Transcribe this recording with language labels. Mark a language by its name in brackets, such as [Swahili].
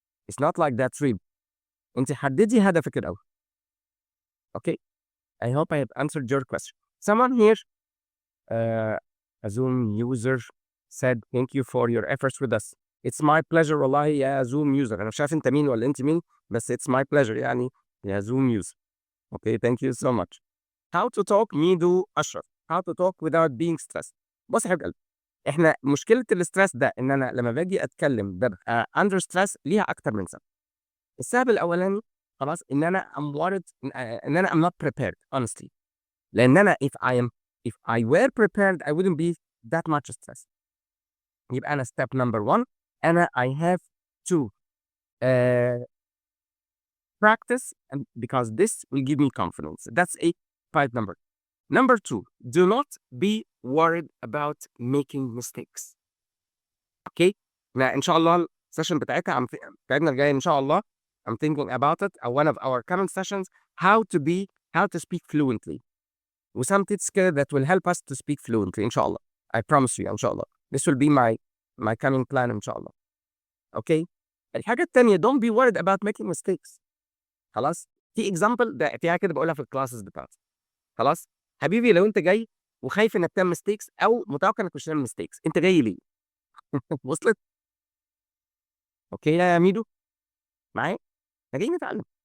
[English] It's not like that really. [Arabic] انت حددي هدفك الاول. [English] Okay, I hope I have answered your question. Someone here, a Zoom user, said thank you for your efforts with us. It's my pleasure [Arabic] والله يا [English] Zoom user. [Arabic] انا مش عارف انت مين ولا انت مين، بس [English] it's my pleasure [Arabic] يعني يا Zoom user. [English] Okay, thank you so much. How to talk ميدو أشرف. How to talk without being stressed. [Arabic] بص يا حبيب قلبي، احنا مشكلة الاسترس ده ان انا لما باجي اتكلم ببقى [English] under stress [Arabic] ليها اكتر من سبب. السبب الاولاني خلاص ان انا [English] I'm worried [Arabic] ان انا [English] I'm not prepared honestly. [Arabic] لان انا [English] if I were prepared I wouldn't be that much stressed. [Arabic] يبقى انا [English] step number 1 انا I have to practice and because this will give me confidence. That's a point number. Number 2, do not be worried about making mistakes. [Arabic] Okay? ان شاء الله السيشن بتاعتنا بتاعتنا الجايه ان شاء الله [English] I'm thinking about it at one of our coming sessions how to speak fluently with some tips كده that will help us to speak fluently إن شاء الله. I promise you إن شاء الله. This will be my coming plan إن شاء الله. Okay. [Arabic] الحاجة التانية [English] don't be worried about making mistakes. [Arabic] خلاص. في example ده في حاجة كده بقولها في الكلاسز بتاعتي. خلاص. حبيبي لو أنت جاي وخايف إنك تعمل mistakes أو متوقع إنك مش تعمل mistakes أنت جاي ليه؟ وصلت؟ أوكي يا ميدو؟ معايا؟ إحنا جايين نتعلم.